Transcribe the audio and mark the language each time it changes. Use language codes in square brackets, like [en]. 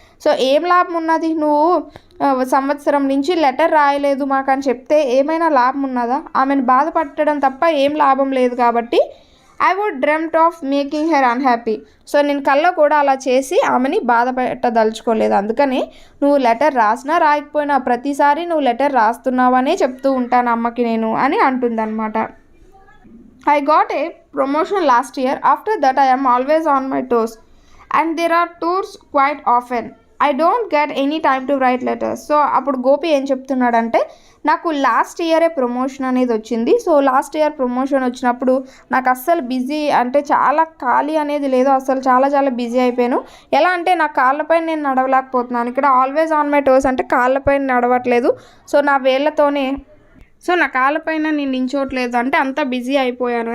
[te] So ఏం లాభం ఉన్నది, నువ్వు సంవత్సరం నుంచి లెటర్ రాయలేదు మాకు అని చెప్తే ఏమైనా లాభం ఉన్నదా, ఆమెను బాధపడడం తప్ప ఏం లాభం లేదు. [en] కాబట్టి I would dreamed of making her unhappy. [te] So నేను కల్లో కూడా అలా చేసి ఆమెని బాధ పెట్టదలుచుకోలేదు, అందుకని నువ్వు లెటర్ రాసినా రాయకపోయినా ప్రతిసారి నువ్వు లెటర్ రాస్తున్నావనే చెప్తూ ఉంటాను అమ్మకి నేను అని అంటుందన్నమాట. [en] I got a promotion last year. After that, I am always on my toes. And there are tours quite often. I don't get any time to write letters. [te] So అప్పుడు గోపి ఏం చెప్తున్నాడంటే, నాకు లాస్ట్ ఇయరే ప్రమోషన్ అనేది వచ్చింది. So last year promotion వచ్చినప్పుడు నాకు అస్సలు బిజీ, అంటే చాలా ఖాళీ అనేది లేదు, అస్సలు చాలా బిజీ అయిపోయాను. ఎలా అంటే నా కాళ్ళపైన నేను నడవలేకపోతున్నాను. ఇక్కడ [en] always on my toes [te] అంటే కాళ్ళపైన నడవట్లేదు, సో నా వేళ్ళతోనే, సో నా కాళ్ళపైన నేను నించోట్లేదు, అంటే అంత బిజీ అయిపోయాను.